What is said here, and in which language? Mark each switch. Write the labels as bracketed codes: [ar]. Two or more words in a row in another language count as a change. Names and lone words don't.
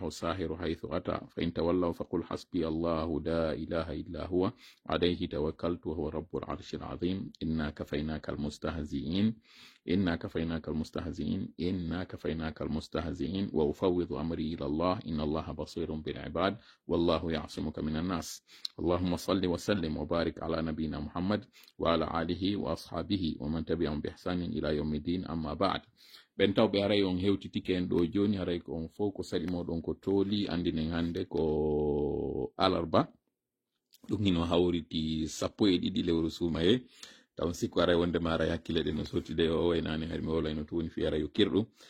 [ar] الساحر حيث أتى فإن تولوا فقل حسبي الله لا إله إلا هو عليه توكلت وهو رب العرش العظيم إنا كفيناك المستهزئين إنا كفيناك المستهزئين إنا كفيناك المستهزئين وأفوض أمري إلى الله إن الله بصير بالعباد والله يعصمك من الناس اللهم صل وسلم وبارك على نبينا محمد وعلى آله وأصحابه ومن تبعهم بإحسان إلى يوم الدين أما بعد [ff] ben tawɓe haray on hewtitike en ɗo joni haray ko on fof ko saɗi moɗon ko tooli andinen hande ko alarba ɗum hino hawriti 12 lewru sumaye taw sikku aray wondema aray hakkille ɗe no sottide o waynani hari mi wolay no towoni fi aray yo kirɗum